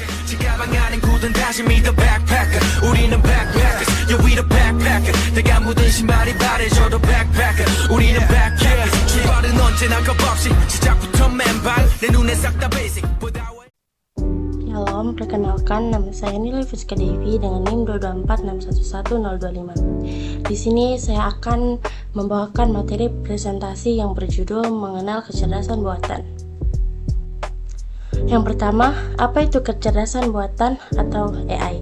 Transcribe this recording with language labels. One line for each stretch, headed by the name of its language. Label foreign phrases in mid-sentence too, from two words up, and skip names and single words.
Korean: 가방 안엔 굳은 다짐이
English: the backpacker
Korean: 우리는
English: backpackers yeah we the backpacker
Korean: 내가 묻은 신발이 바래져도 backpacker 우리는 backpackers 출발은 언제나 겁없이 시작부터 맨발 내 눈에 싹 다 basic
Indonesian: Halo, perkenalkan nama saya Nilai Fuska Devi dengan NIM 224611025. Di sini saya akan membawakan materi presentasi yang berjudul Mengenal Kecerdasan Buatan. Yang pertama, apa itu kecerdasan buatan atau AI?